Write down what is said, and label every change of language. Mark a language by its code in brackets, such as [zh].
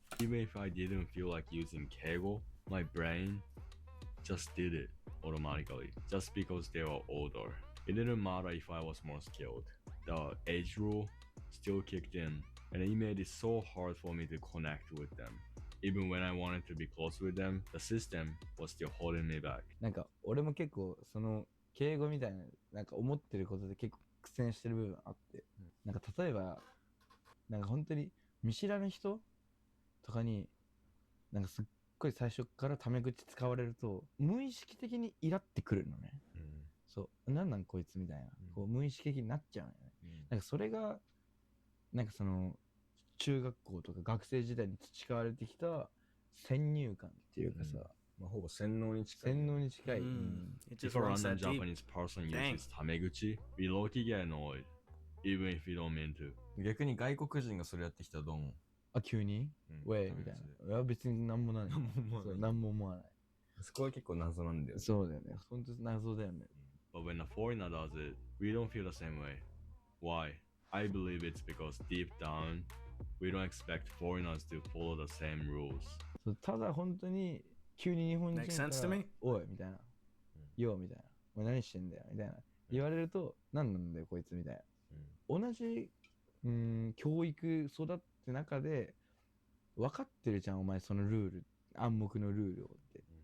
[en] Even if I didn't feel like using keigo, my brain just did it automatically, just because they were older. It didn't matter if I was more skilled. The age rule still kicked in, and it made it so hard for me to connect with them. Even when I wanted to be close with them, the system was still holding me back. [ja] なんか俺も結構その敬語みたいななんか思ってることで結構苦戦してる部分あって、なんか例えばなんか本当に見知らぬ人とかになんかすっごい最初からタメ口使われると無意識的にイラってくるのね。そうなんなんこいつみたいな、こう無意識的になっちゃうのよね。なんかそれがなんかその中学校とか学生時代に培われてきた先入観っていうかさ、まあほぼ洗脳に近い。洗脳に近い。 [en] If a random Japanese person uses タメ口, we low-key get annoyed, even if we don't mean to. [ja] 逆に外国人がそれやってきたらどう思う？あ、急にウェイみたいな。いや別になんもない。なんも思わない。そこは結構謎なんだよね。そうだよね。本当謎だよね。 [en] But when a foreigner does it, we don't feel the same way. Why? I believe it's because deep down, we don't expect foreigners to follow the same rules. [ja] ただ本当に急に日本人からおいみたいな、よみたいな、お前何してんだよみたいな言われると何なんだよこいつみたいな。同じ教育育って中で分かってるじゃんお前そのルール暗黙のルールをって。